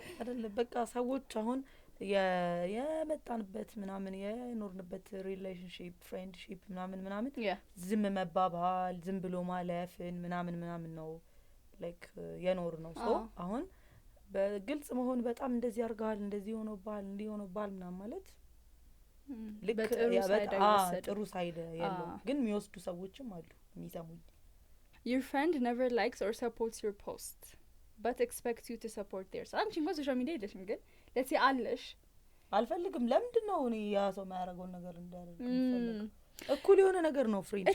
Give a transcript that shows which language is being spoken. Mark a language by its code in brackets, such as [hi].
[am] አይደለም በቃ ሰዎች አሁን የመጣንበት ምናምን የኖርንበት ሪሌሽንሺፕ ፍሬንድሺፕ ምናምን ዝም መባባል ዝም ብሎ ማለፍን ምናምን ነው ላይክ የኖር ነው ሶ አሁን በግልጽ መሆን በጣም እንደዚህ አርጋል እንደዚህ ሆኖ ባል ምናምን ማለት ልክ ጥሩ ሳይድ ያለው ግን የሚወስዱ ሰዎችም አሉ የሚሰሙኝ [en] your friend never likes or supports your post but expects you to support theirs [am] አንቺ እንኳን ሶሻል ሚዲያ የለሽም ግን [en] let's say አለሽ [am] አልፈልግም ለምንድነው እኔ ያ ሰው ማያረገው ነገር እንዳደርግ እኩል የሆነ ነገር ነው ፍሬንድሺፕ